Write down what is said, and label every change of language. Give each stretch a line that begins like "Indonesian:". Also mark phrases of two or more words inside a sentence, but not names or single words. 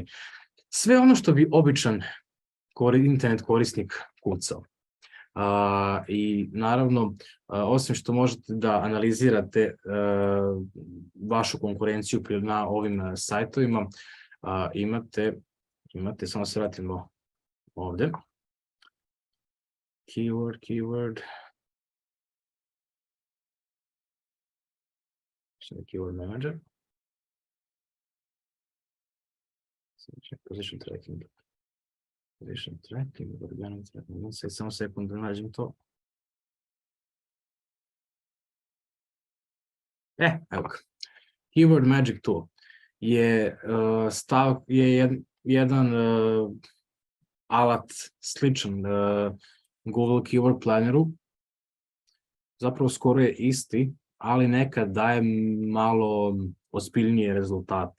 Serbian: Sve ono što bi običan internet korisnik kucao. I naravno, osim što možete da analizirate vašu konkurenciju na ovim sajtovima, imate, samo se vratimo ovde,
English: keyword, keyword manager, position tracking, organic tracking,
Serbian: samo sekund da nađem to. Evo ga. Keyword Magic Tool je jedan alat sličan Google Keyword Planneru, zapravo skoro je isti, ali nekad daje malo ozbiljnije rezultate.